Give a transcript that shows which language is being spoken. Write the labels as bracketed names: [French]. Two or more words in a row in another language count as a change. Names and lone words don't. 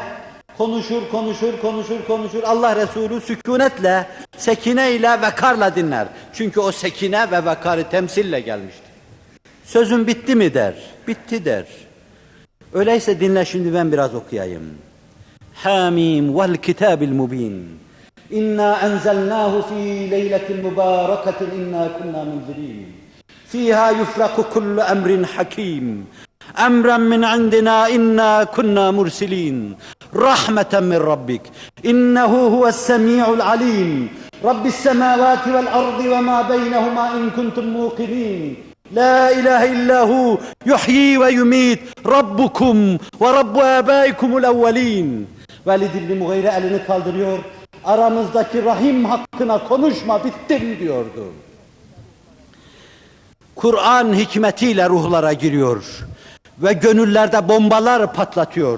[Turkish] Konuşur. Allah Resulü sükunetle, sekine ile, vekarla dinler. Çünkü o sekine ve vekarı temsille gelmiştir. Sözün bitti mi der, bitti der. Öyleyse dinle, şimdi ben biraz okuyayım. [Arabic] حم والكتاب المبين. إنا أنزلناه في ليلة مباركة إنا كنا منذرين. فيها يفرق كل أمر حكيم. أمرا من عندنا إنا كنا مرسلين. رحمة من ربك. إنه هو السميع العليم. رب السماوات والأرض وما بينهما إن كنتم موقنين. لا إله إلا هو يحيي ويميت. ربكم ورب آبائكم الأولين. [Turkish] Velid İbni Mughire elini kaldırıyor. Aramızdaki rahim hakkına konuşma, bittim diyordu. Kur'an hikmetiyle ruhlara giriyor ve gönüllerde bombalar patlatıyor.